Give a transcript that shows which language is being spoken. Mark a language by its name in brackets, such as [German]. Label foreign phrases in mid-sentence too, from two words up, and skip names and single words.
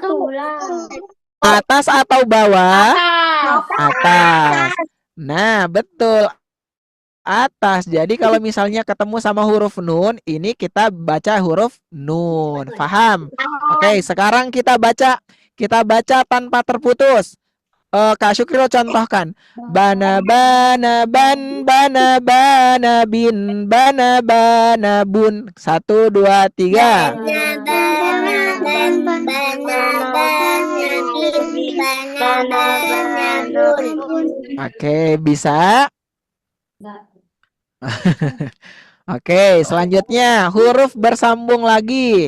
[Indonesian] Atas atau bawah? Atas. Nah, betul. Atas. Jadi kalau misalnya ketemu sama huruf nun, ini kita baca huruf nun. Paham? Oke, sekarang kita baca tanpa terputus. Kak Syukril contohkan. [Arabic] Bana bana ban bana bana bin bana bana bun. [Indonesian] 1, 2, 3. Oke, bisa? Oke, selanjutnya huruf bersambung lagi.